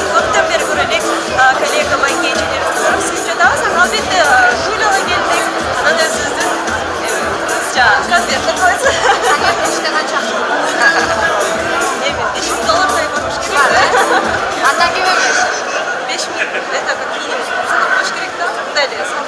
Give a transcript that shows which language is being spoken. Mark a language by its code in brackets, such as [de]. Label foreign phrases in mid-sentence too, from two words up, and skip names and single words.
[ky] Көптөн бери көрө элек коллега байке эжелерибизди көрүп сүйлөп жатабыз. Албетте шуулага келдик. Анан өзүбүздүн конвертти койсун. Конверт ичинде канча? Эми $500 болуш керек. Андан кем эмес. 5000. [ru] Это как минимум. [ky] Болуш керек да. Мындай эле.